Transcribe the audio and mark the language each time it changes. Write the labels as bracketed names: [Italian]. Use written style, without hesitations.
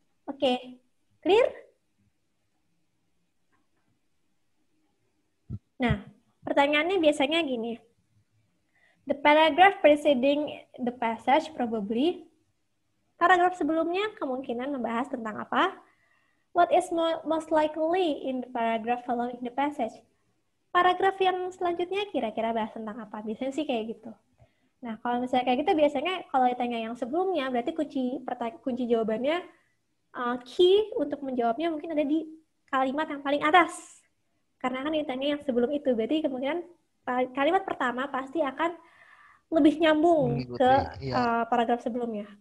[Indonesian] Oke, clear? Nah, pertanyaannya biasanya gini. [English] The paragraph preceding the passage probably. [Indonesian] Paragraf sebelumnya kemungkinan membahas tentang apa? [English] What is most likely in the paragraph following the passage? [Indonesian] Paragraf yang selanjutnya kira-kira bahas tentang apa? Biasanya sih kayak gitu. Nah, kalau misalnya kayak gitu, biasanya kalau ditanya yang sebelumnya, berarti kunci jawabannya, key untuk menjawabnya mungkin ada di kalimat yang paling atas. Karena kan ditanya yang sebelum itu, berarti kemungkinan kalimat pertama pasti akan lebih nyambung ke paragraf sebelumnya.